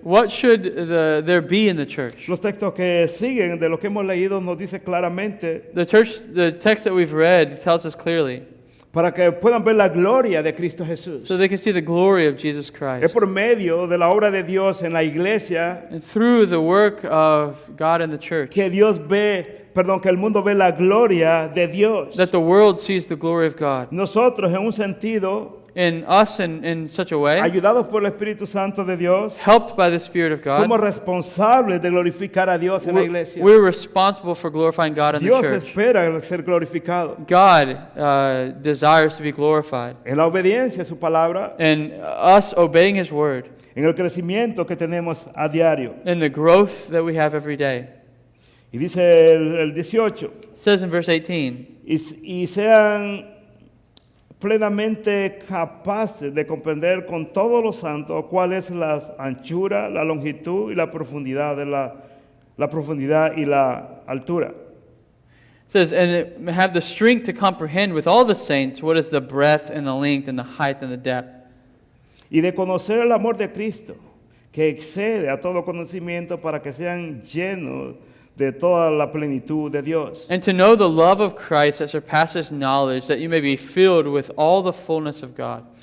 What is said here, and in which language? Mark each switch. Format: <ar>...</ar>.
<en>What should there be in the church?</en> <es>Los textos que siguen de lo que hemos leído nos dice claramente,</es> <en>The text that we've read tells us clearly</en> <es>para que puedan ver la gloria de Cristo Jesús.</es> <en>so they can see the glory of Jesus Christ.</en> <es>por medio de la obra de Dios en la iglesia</es> <en>And through the work of God in the church,</en> <es>que que el mundo ve la gloria de Dios.</es> <en>that the world sees the glory of God.</en> <es>Nosotros, en un sentido,</es> <en>In us, in such a way,</en> <es>ayudados por el Espíritu Santo de Dios,</es> <en>helped by the Spirit of</en> <es>somos</es> <en>God,</en> <es>responsables de glorificar a Dios en la iglesia.</es> <en>we're responsible for glorifying God in the</en> <es>Dios</es> <en>church.</en> <es>espera ser glorificado.</es> <en>God desires to be glorified.</en> <es>En la obediencia a su palabra,</es> <en>And us obeying His word,</en> <es>en el crecimiento que tenemos a diario.</es> <en>and the growth that we have every day.</en> <es>Y dice el 18,</es> <en>It says in verse 18,</en> <es>y sean plenamente capaces de comprender con todos los santos cuál es la anchura, la longitud y la profundidad de la profundidad y la altura.</es> <en>it says, and it may have the strength to comprehend with all the saints what is the breadth and the length and the height and the depth,</en> <es>Y de conocer el amor de Cristo, que excede a todo conocimiento para que sean llenos de toda la plenitud de Dios. and to know the love of Christ that surpasses knowledge, that you may be filled with all the fullness of God.</es>